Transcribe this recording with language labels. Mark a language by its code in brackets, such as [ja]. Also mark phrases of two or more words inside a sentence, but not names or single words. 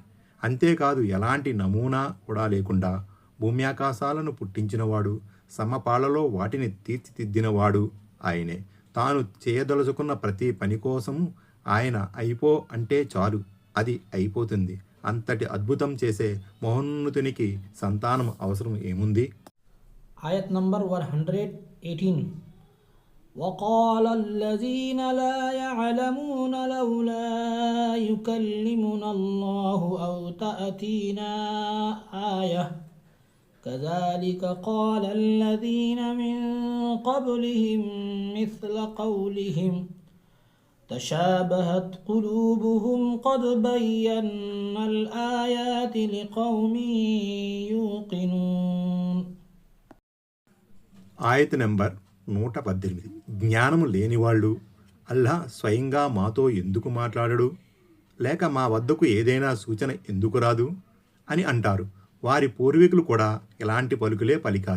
[te] అంతేకాదు ఎలాంటి నమూనా కూడా లేకుండా భూమి ఆకాశాలను పుట్టించినవాడు, సమపాళ్లలో వాటిని తీర్చిదిద్దినవాడు ఆయనే. తాను చేయదలుచుకున్న ప్రతి పని కోసము ఆయన అయిపో అంటే చాలు, అది అయిపోతుంది. అంతటి అద్భుతం చేసే మహోన్నతునికి సంతానం అవసరం ఏముంది? ఆయత్ నంబర్ 118. [ar] وقال الذين لا يعلمون لولا يكلمنا الله أو تأتينا آية كذلك قال الذين من قبلهم مثل قولهم تشابهت قلوبهم قد بينا الآيات لقوم يوقنون. [te] ఆయత్ నంబర్ 118. జ్ఞానము లేనివాళ్ళు అల్లా స్వయంగా మాతో ఎందుకు మాట్లాడడు, లేక మా వద్దకు ఏదైనా సూచన ఎందుకు రాదు అని అంటారు. వారి పూర్వీకులు కూడా ఇలాంటి పలుకులే పలికారు.